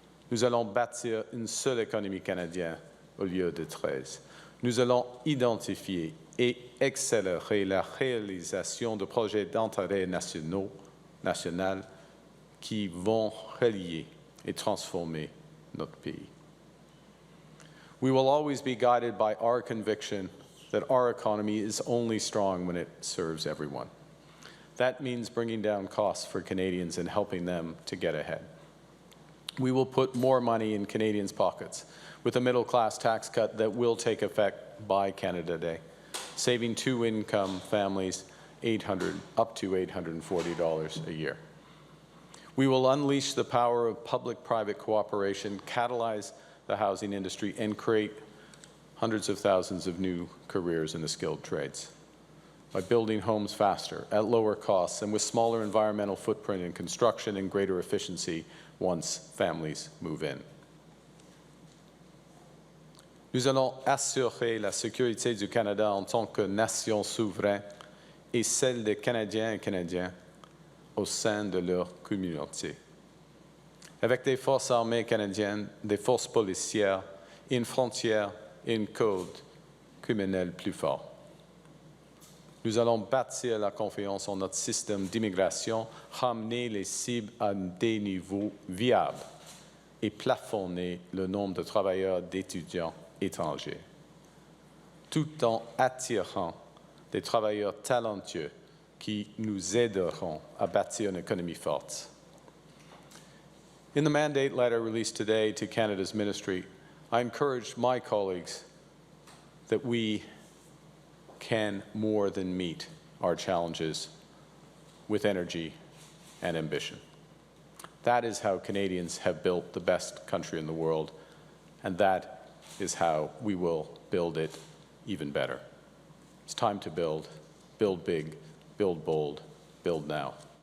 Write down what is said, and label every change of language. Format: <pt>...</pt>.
<fr>Nous allons bâtir une seule économie canadienne au lieu de 13. Nous allons identifier et accélérer la réalisation de projets d'intérêt national qui vont relier et transformer notre pays.</fr> <en>We will always be guided by our conviction that our economy is only strong when it serves everyone. That means bringing down costs for Canadians and helping them to get ahead. We will put more money in Canadians' pockets with a middle-class tax cut that will take effect by Canada Day, saving two-income families up to $840 a year. We will unleash the power of public-private cooperation, catalyze the housing industry, and create hundreds of thousands of new careers in the skilled trades by building homes faster, at lower costs, and with smaller environmental footprint in construction and greater efficiency once families move in.</en> <fr>Nous allons assurer la sécurité du Canada en tant que nation souveraine et celle des Canadiens et Canadiennes au sein de leur communauté. Avec des forces armées canadiennes, des forces policières, une frontière et un code criminel plus fort. Nous allons bâtir la confiance en notre système d'immigration, ramener les cibles à des niveaux viables et plafonner le nombre de travailleurs d'étudiants étrangers, tout en attirant des travailleurs talentueux qui nous aideront à bâtir une économie forte.</fr> <en>In the mandate letter released today to Canada's ministry, I encouraged my colleagues that we can more than meet our challenges with energy and ambition. That is how Canadians have built the best country in the world, and that is how we will build it even better. It's time to build big, build bold, build now.</en>